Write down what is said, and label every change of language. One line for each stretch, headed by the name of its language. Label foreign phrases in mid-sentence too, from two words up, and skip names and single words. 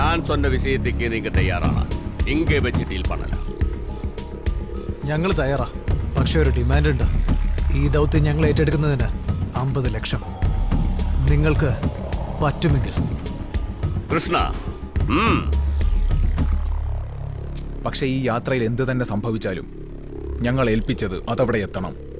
Tamil: சொன்ன விஷயத்துக்கு நீங்க தயாரானா இங்கே வச்சு டீல் பண்ணலாம்.
Malayalam: ഞങ്ങൾ തയ്യാറാ. പക്ഷെ ഒരു ഡിമാൻഡ് ഉണ്ട്. ഈ ദൗത്യം ഞങ്ങൾ ഏറ്റെടുക്കുന്നതിന് 50 ലക്ഷം. നിങ്ങൾക്ക് പറ്റുമെങ്കിൽ. കൃഷ്ണ, പക്ഷെ ഈ യാത്രയിൽ എന്ത് തന്നെ സംഭവിച്ചാലും ഞങ്ങൾ ഏൽപ്പിച്ചത് അതവിടെ എത്തണം.